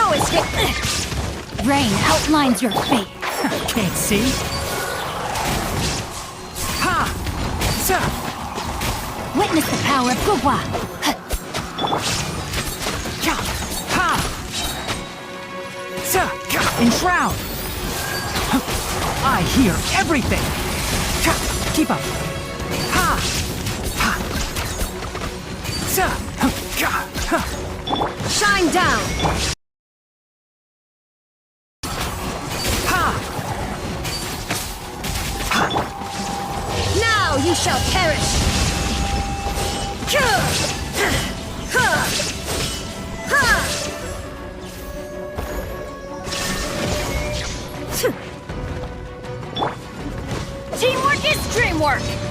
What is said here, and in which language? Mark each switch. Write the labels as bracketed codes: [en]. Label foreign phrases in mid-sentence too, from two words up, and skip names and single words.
[en] Rain outlines your fate. Can't see? Ha! Sa! Witness the power of Gugwa. Ka! Ha! Sa! Ka! Enshroud! I hear everything! Ka! Keep up! Ha! Ha! Sa! Ka! Ha! Shine down! Ha! Now you shall perish! Teamwork is dreamwork.